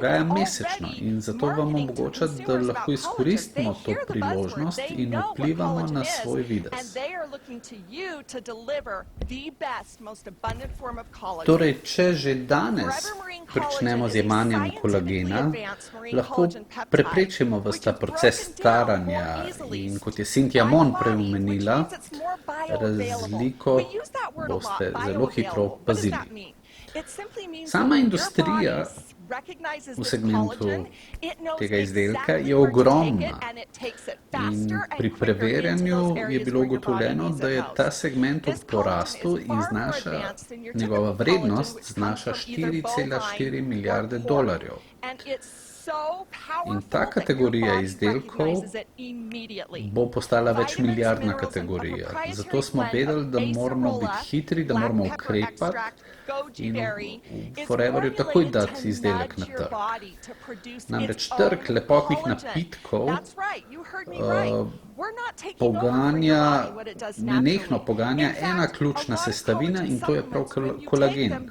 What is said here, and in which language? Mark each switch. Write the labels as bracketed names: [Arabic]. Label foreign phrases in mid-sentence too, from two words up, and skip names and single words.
[Slovenian] dogaja [English] is [Slovenian] mesečno [English] already [Slovenian] in zato vam marketing to omogoča, da [English] consumers [Slovenian] lahko [English] about [Slovenian] izkoristimo [English] collagen. [Slovenian] to [English] They hear the buzzword, [Slovenian] priložnost [English] they [Slovenian] in [English] know what [Slovenian] vplivamo [English] collagen [Slovenian] na [English] is, [Slovenian] svoj [English] and [Slovenian] videz. [English] they are looking to you to deliver the best, most abundant form of collagen. [Slovenian] Torej, če že danes [English] Forever Marine [Slovenian] pričnemo [English] collagen [Slovenian] z [English] is a [Slovenian] jemanjem [English] scientifically [Slovenian] kolagena, [English] advanced marine [Slovenian] lahko [English] collagen peptide, [Slovenian] preprečimo ves [English] which [Slovenian] ta [English] is [Slovenian] proces [English] broken down [Slovenian] staranja [English] more easily [Slovenian] in kot je Cynthia [English] by [Slovenian] Mon [English] the [Slovenian] prej [English] body, which [Slovenian] omenila, [English] means it's more bioavailable. [Slovenian] razliko [English] We use that word a lot, [Slovenian] boste zelo hitro [English] bioavailable. What does [Slovenian] opazili. [English] that mean? It simply means [Slovenian] Sama [English] that when your [Slovenian] industrija [English] body recognizes [Slovenian] v [English] this [Slovenian] segmentu [English] collagen, it knows [Slovenian] tega izdelka [English] exactly [Slovenian] je [English] where to take [Slovenian] ogromna. [English] it, and it takes it [Slovenian] In [English] faster and [Slovenian] pri [English] quicker into [Slovenian] preverjanju [English] those [Slovenian] je [English] areas [Slovenian] bilo [English] where your body [Slovenian] ugotovljeno, [English] needs [Slovenian] da [English] it [Slovenian] je [English] most. [Slovenian] ta segment v [English] This collagen [Slovenian] porastu [English] is [Slovenian] in [English] far more [Slovenian] znaša, [English] advanced than your [Slovenian] njegova [English] typical [Slovenian] vrednost [English] collagen, which [Slovenian] znaša [English] comes from either [Slovenian] 4,4 [English] bovine [Slovenian] milijarde [English] or pork. [Slovenian] dolarjev. [English] And it's [Slovenian] In ta kategorija izdelkov bo postala večmilijardna kategorija. Zato smo vedeli, da moramo biti hitri, da moramo ukrepati in v Foreverju takoj dati izdelek na trg. Namreč trg lepotnih napitkov nenehno poganja ena ključna sestavina in to je prav kolagen.